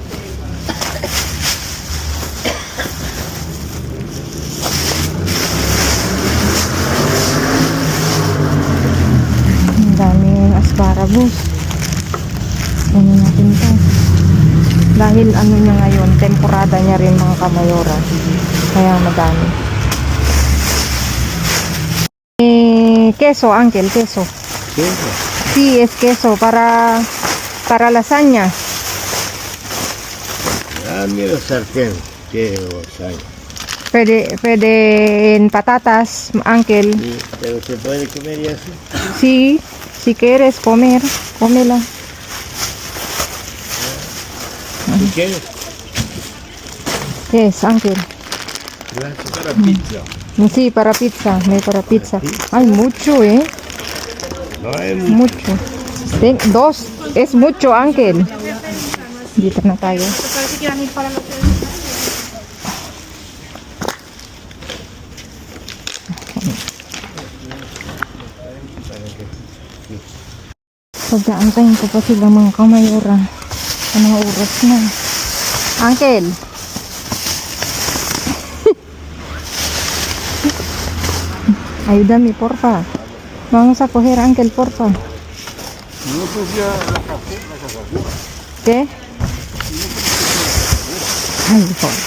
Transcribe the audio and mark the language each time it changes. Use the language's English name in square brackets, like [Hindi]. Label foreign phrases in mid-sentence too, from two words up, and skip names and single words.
[Filipino] Ang daming asparagus. Ano natin to? Dahil ano niya ngayon, temporada niya rin mga Kamayora. Kaya madami. [Spanish] Queso, Uncle, queso. Queso. Sí, es queso para lasaña. Ah, mira sartén. Que lasaña. Pwede en patatas, Uncle. Sí, pero se puede comer y así. Sí, si quieres comer, cómela. ¿Y qué? ¿Qué es, Uncle? Gracias para pizza. Sí, para pizza, may para pizza. Hay mucho, No hay mucho. Mucho. Dos, es mucho, [Filipino] Uncle. Dito na tayo. Pagdaantayin ko pa sila mga Kamayora. Anong oras na? Uncle! [Spanish] Ayúdame, porfa. Vamos a coger, Uncle, porfa. No, pues ya la casa. ¿Qué? Ay, hijo.